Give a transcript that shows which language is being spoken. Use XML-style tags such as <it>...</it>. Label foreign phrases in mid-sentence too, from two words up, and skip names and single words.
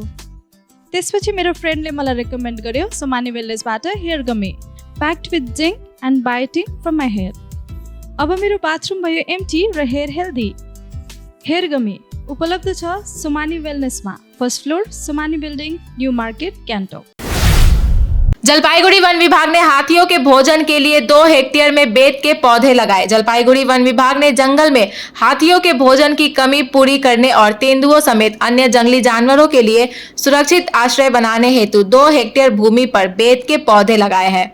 <ne>त्यसपछि मेरो फ्रेन्डले मलाई रेकमेन्ड गर्यो सुमानी वेलनेसबाट</ne> <en>hair gummy, packed with zinc and biotin from my hair.</en> <ne>अब मेरो बाथरुम भयो एम्टी र</ne> <en>hair healthy. hair gummy</en> <ne>उपलब्ध छ सुमानी वेलनेसमा,</ne> <en>first floor</en> <ne>सुमानी बिल्डिङ, न्यू मार्केट, गान्तोक।</ne> <hi>जलपाईगुड़ी वन विभाग ने हाथियों के भोजन के लिए 2 हेक्टेयर में बेत के पौधे लगाए। जलपाईगुड़ी वन विभाग ने जंगल में हाथियों के भोजन की कमी पूरी करने और तेंदुओं समेत अन्य जंगली जानवरों के लिए सुरक्षित आश्रय बनाने हेतु 2 हेक्टेयर भूमि पर बेत के पौधे लगाए हैं।</hi>